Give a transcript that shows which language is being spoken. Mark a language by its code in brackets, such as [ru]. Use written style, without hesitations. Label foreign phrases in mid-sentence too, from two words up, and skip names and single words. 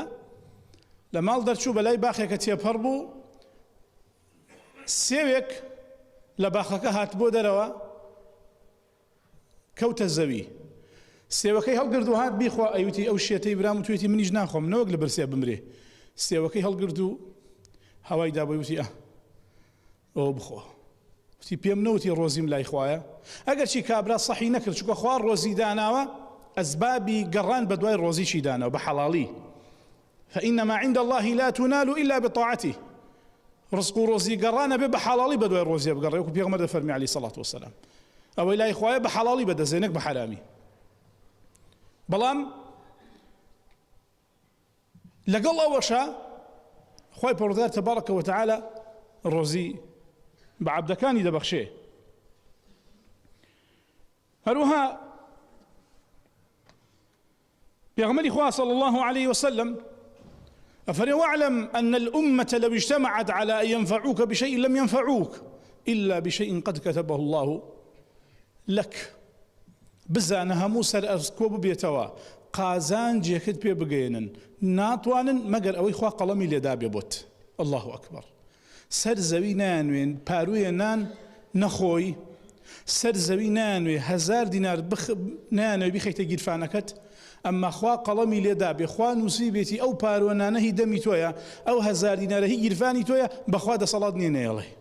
[ckb] لە ماڵ دەرچوو بەلای باخێکە تێپەڕ بوو، سێوێک لە باخەکە هات بۆ دەرەوە کەوتە زەوی، سێوەکەی هەڵگرد و هات بیخوا، ئەیوتی ئەو شێتەی برام و توێتی منیش ناخۆم نەوەک لە برسێ بمرێ. سێوەکەی هەڵگرد و هەوای دابووی، وتی ئەوە بخۆ، وتی پێم نەوتی ڕۆزیم لای خوایە. ئەگەر چی کابرا سەحی نەکرد، چونکە خوا ڕۆزی داناوە ئەسبابی گەڕان بە دوای ڕۆزیشی داناوە بە حەڵاڵی. [ar] فإنما عند الله لا تنال إلا بطاعته. [ckb] ڕزق و ڕۆزی گەڕانە بێ بە حەڵاڵی بە دوای ڕۆزیە بگەڕێ، وەکو پێغەمبەر دەفەرمی [ar] عەلەیهی سەڵات وەسەلام، [ckb] ئەوەی لای خوایە بە حەڵاڵی بەدەزێ نەک بە حەرامی. بەڵام لەگەڵ ئەوەشە خوای پەروەردگار [ar] تەبارەکە وتەعالە [ckb] ڕۆزی بە عەبدەکانی دەبەخشێ. هەروەها پێغەمبەری خوا [ar] صلی الله عليه وسلم أفري واعلم أن الأمة لو اجتمعت على أن ينفعوك بشيء لم ينفعوك إلا بشيء قد كتبه الله لك. [ckb] بزانە هەموو سەر ئەرزکۆ ببێتەوە قازان جێکت پێ بگەێنن، ناتوانن مەگەر ئەوەی خوا قەڵەمی لێدا بێ بۆت. [ar] الله ئەکبەر. [ckb] سەر زەوی نانوێن پارویە نان نەخۆی، سەر زەوی نانوێ 1000 دینار نانوێ بیخەیتە گیرفانەکەت، ئەمما خوا قەڵەمی لێدا بێ، خوا نووسی بێتی ئەو پارۆنانە هی دەمی تۆیە، ئەو 1000 دینارە هی گیرفانی تۆیە، بەخوا دەسەڵات نییە نێڵێ.